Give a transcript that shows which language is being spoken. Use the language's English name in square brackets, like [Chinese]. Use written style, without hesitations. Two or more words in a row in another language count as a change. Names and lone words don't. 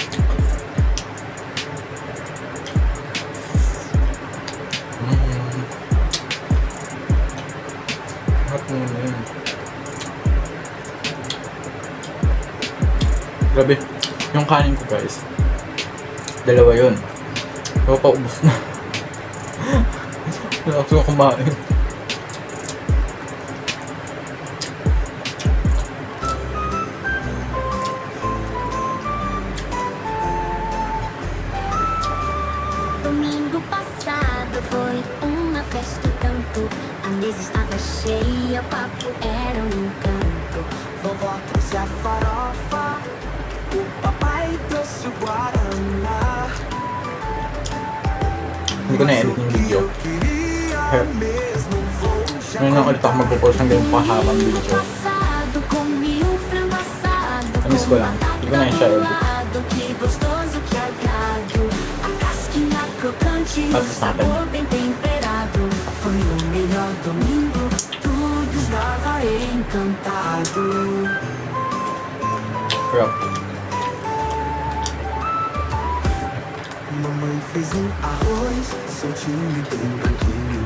[Filipino] Grabe, yung kanin ko guys, dalawa yun. So, paubos na. Wala ako kumain. [Portuguese] Domingo passado foi uma festa tanto. A mesa estava cheia, o papo era um encanto. Vovó trouxe a farofa, o papai trouxe o guaraná. [Filipino] Hindi ko na-edit yung video. [Portuguese] Eu queria mesmo vou [Filipino] Ngayon lang ulit ako magpo-post ng ganyung pahabang video. [Portuguese] Passado comi um frango assado. [Filipino] Namiss ko lang. Hindi ko na yun siya edit. [Portuguese] Que gostoso, que agrado. A casquinha crocante, o [Filipino] Tapos natin. [Portuguese] sabor bem temperado. Foi o melhor domingo, tudo estava encantado. [Filipino] Sarap. [Portuguese] Mamãe fez um arroz, soltinho e bem branquinho.